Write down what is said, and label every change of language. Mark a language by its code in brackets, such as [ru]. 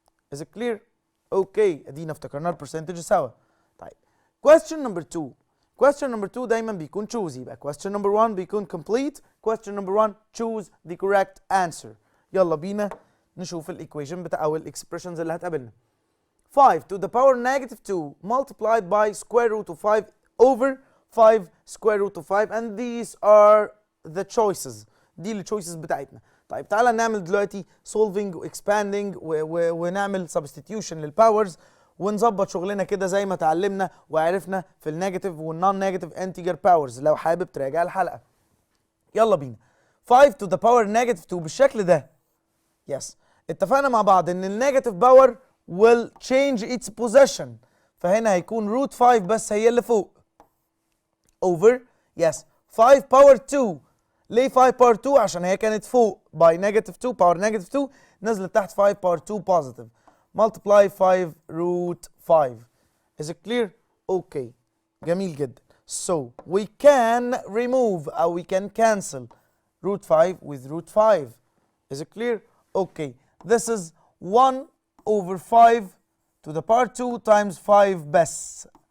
[en] Is it clear؟ [ar] اوكي ادينا افتكرنا البرسنتج سوا. [en] طيب question number 2. question number 2 [ar] دايما بيكون [en] choose، يبقى question number 1 بيكون complete. question number 1 choose the correct answer. [ar] يلا بينا نشوف الايكويشن بتاع او الاكسبريشنز اللي هتقابلنا. [en] 5 to the power negative 2 multiplied by square root of 5 over 5 square root of 5 and these are the choices. [ar] دي التشويسز بتاعتنا. طيب تعالى نعمل دلوقتي solving و expanding ونعمل substitution للباورز ونظبط شغلنا كده زي ما اتعلمنا وعرفنا في النيجاتيف والنون نيجاتيف انتجر باورز لو حابب تراجع الحلقه. يلا بينا. [en] 5 to the power negative 2 [ar] بالشكل ده. يس اتفقنا مع بعض ان النيجاتيف باور [en] will change its position، [ar] فهنا هيكون روت 5 بس هي اللي فوق over يس 5 باور 2. ليه 5 باور 2؟ عشان هي كانت فوق باي نيجاتيف 2 باور نيجاتيف 2 نزلت تحت 5 باور 2 بوزيتيف multiply 5 روت 5. [en] Is it clear؟ [ar] اوكي جميل جدا. [en] So we can remove او we can cancel root 5 with root 5. Is it clear؟ Okay this is 1 over 5 to the power 2 times 5 بس.